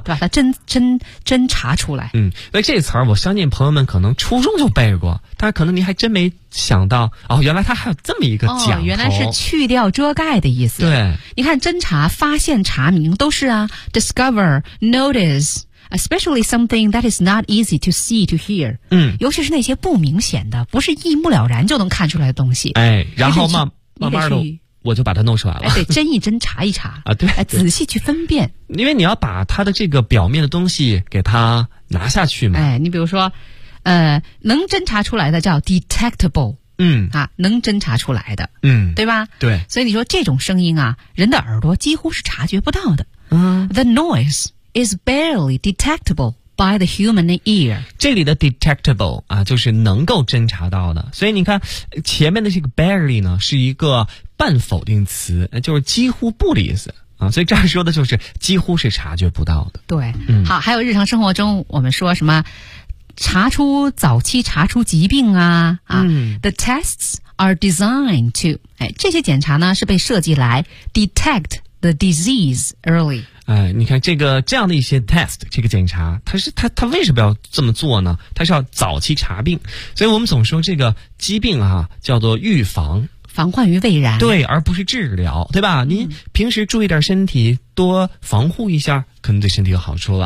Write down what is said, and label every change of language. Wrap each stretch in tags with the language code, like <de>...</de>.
<zh>把它侦查出来。嗯，那这词儿，我相信朋友们可能初中就背过，但可能您还真没想到哦，原来它还有这么一个讲头。哦，原来是去掉遮盖的意思。对，你看，侦查、发现、查明都是啊 ，discover、notice。</zh> <en>Especially something that is not easy to see, to hear.</en> <zh>嗯，尤其是那些不明显的，不是一目了然就能看出来的东西。哎，然后嘛。慢慢的，我就把它弄出来了。对，侦一侦，查一查啊，对，仔细去分辨。因为你要把它的这个表面的东西给它拿下去嘛。哎，你比如说，能侦查出来的叫 detectable，嗯，啊，能侦查出来的，嗯，对吧？对。所以你说这种声音啊，人的耳朵几乎是察觉不到的。嗯</zh> <en>，The noise is barely detectable by the human ear。</en> <zh>这里的 detectable 啊，就是能够侦查到的。所以你看，前面的这个 barely 呢，是一个半否定词，就是几乎不的意思啊。所以这样说的就是几乎是察觉不到的。对，嗯，好，还有日常生活中我们说什么，查出早期查出疾病啊啊、嗯、</zh> <en>，the tests are designed to，</en> <zh>哎，这些检查呢是被设计来</zh> <en>detect the disease early。</en> <zh>哎，你看这个这样的一些 test， 这个检查，它为什么要这么做呢？它是要早期查病，所以我们总说这个疾病啊叫做预防，防患于未然，对，而不是治疗，对吧？您平时注意点身体，多防护一下，可能对身体有好处了。</zh>